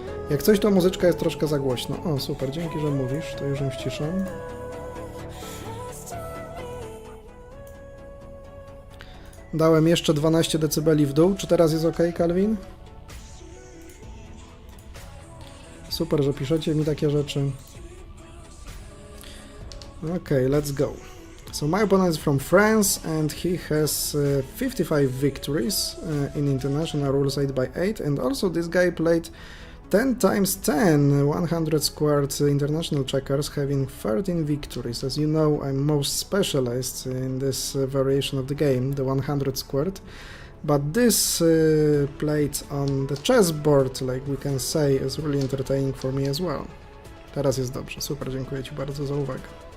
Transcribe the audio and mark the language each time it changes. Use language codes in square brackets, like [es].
[pl] Jak coś, to muzyczka jest troszkę za głośno. O, super, dzięki, że mówisz, to już ją ściszam. Dałem jeszcze 12 dB w dół. Czy teraz jest ok, Calvin? Super, że piszecie mi takie rzeczy. [en] Okay, let's go. So my opponent is from France, and he has 55 victories in international rules 8x8, and also this guy played 10x10 100 squared international checkers, having 13 victories. As you know, I'm most specialized in this variation of the game, the 100 squared, but this played on the chessboard, like we can say, is really entertaining for me as well. [pl] Teraz jest dobrze, super, dziękuję Ci bardzo za uwagę.